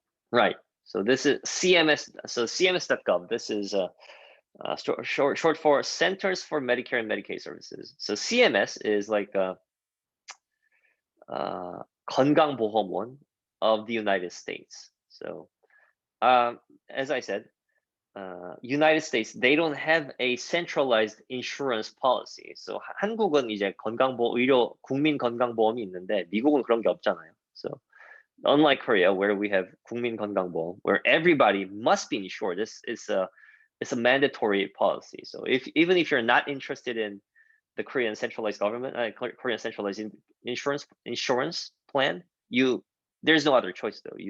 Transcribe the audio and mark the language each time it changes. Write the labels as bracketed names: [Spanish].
[English] Right. So this is CMS. So CMS.gov. This is short for Centers for Medicare and Medicaid Services. So CMS is like a 건강보험원 of the United States. So as I said, United States, they don't have a centralized insurance policy. [Korean] So 한국은 이제 의료 국민 건강보험이 있는데 미국은 그런 게 없잖아요. [English] So unlike Korea, where we have 국민 건강보험, where everybody must be insured, it's a mandatory policy. So even if you're not interested in the Korean centralized government, Korean centralized insurance plan, there's no other choice though.